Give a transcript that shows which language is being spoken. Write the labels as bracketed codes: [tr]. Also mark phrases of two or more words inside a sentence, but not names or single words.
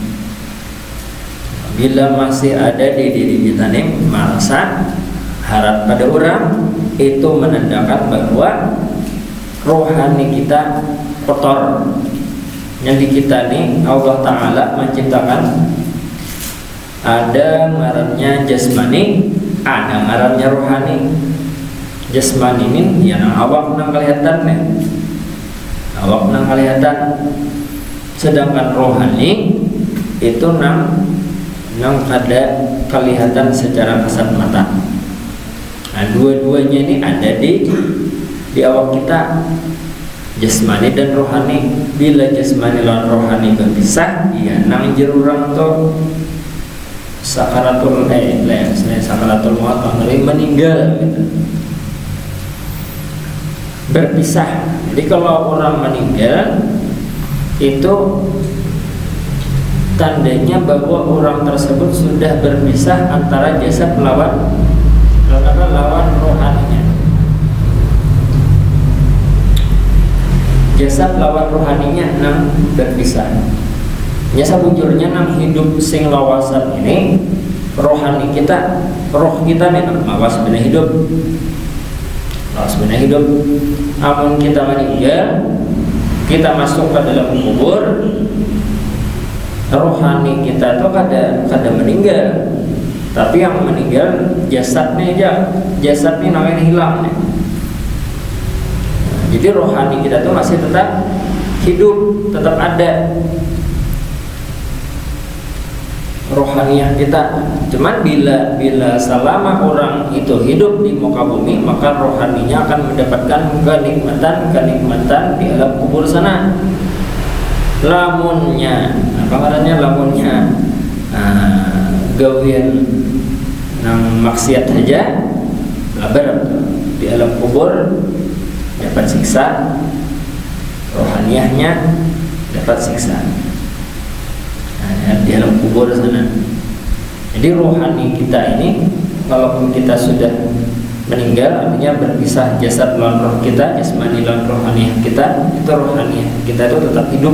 [id] Bila masih ada di diri kita nih merasa harap pada orang, itu menandakan bahwa rohani kita kotor. [bjn] Yang di kita nih Allah Ta'ala menciptakan ada ngarannya jasmani, ada ngarannya rohani. Jasmani ini ya nang awak nang kelihatan nih, awak nang kelihatan. Sedangkan rohani itu nang ada kelihatan secara kasat mata. Nah, dua-duanya ini ada di awak kita, jasmani dan rohani. Bila jasmani lawan rohani berpisah, ya nang jerurang to sakaratul sakaratul maut, meninggal gitu. Berpisah. Jadi kalau orang meninggal itu tandanya bahwa orang tersebut sudah berpisah antara jasad lawan rohaninya. Jasad lawan rohaninya nang berpisah. Nya sabujurnya nang hidup sing lawasan ini rohani kita, roh kita nih nang lawas bener hidup. Lawas bener hidup. Amun kita meninggal, kita masuk ke dalam kubur, rohani kita tuh kada meninggal. [id] Tapi yang meninggal jasadnya aja, jasadnya namanya hilang nih. Jadi rohani kita tuh masih tetap hidup, tetap ada rohaniah kita. Cuman bila selama orang itu hidup di muka bumi, maka rohaninya akan mendapatkan kenikmatan di alam kubur sana. [bjn] Lamunnya, apa katanya lamunnya gawian nang maksiat saja, labar di alam kubur dapat siksa, rohaniahnya dapat siksa. Nah, di alam kubur sana. Jadi rohani kita ini, walaupun kita sudah meninggal, artinya berpisah jasad lawan roh kita, jasmani lawan rohani kita, itu rohani kita itu tetap hidup.